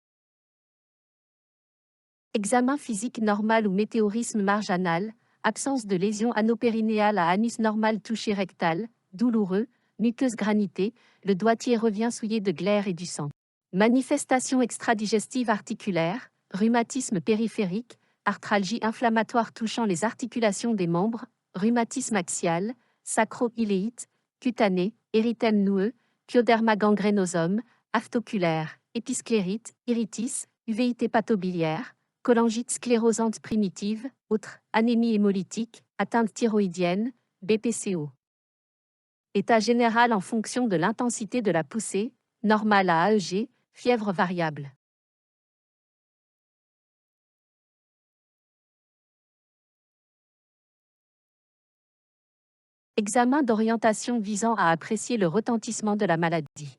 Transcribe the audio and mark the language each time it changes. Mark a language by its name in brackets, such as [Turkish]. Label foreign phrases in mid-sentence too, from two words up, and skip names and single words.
[French] Examen physique normal ou météorisme marginal, absence de lésion anopérinéale à anus normal touché rectal, douloureux, muqueuse granitée, le doigtier revient souillé de glaire et du sang. Manifestations extradigestives articulaires, rhumatisme périphérique, arthralgie inflammatoire touchant les articulations des membres, rhumatisme axial, sacro-iléite, cutané, érythème noueux, pyoderma gangrénosum, aphthoculaire, épisclérite, iritis, uvéite hépatobiliaire, cholangite sclérosante primitive, autre, anémie hémolytique, atteinte thyroïdienne, BPCO. État général en fonction de l'intensité de la poussée, normal à AEG, fièvre variable. Examen d'orientation visant à apprécier le retentissement de la maladie.